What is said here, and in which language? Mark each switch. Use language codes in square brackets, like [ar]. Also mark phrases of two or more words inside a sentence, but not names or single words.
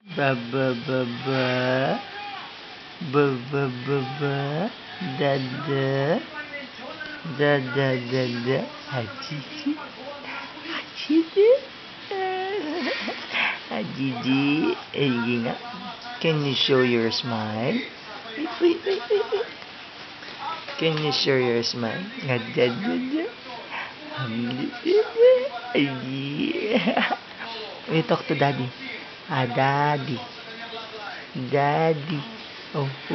[en] Ba ba ba ba. Ba ba ba ba. Da da. Da da da da. Hachichi. Hachichi. Hachichi. Sige nga. Can you show your smile? Wait. Can you show your smile? Da da da da. You talk to daddy. Daddy. Daddy. Oh.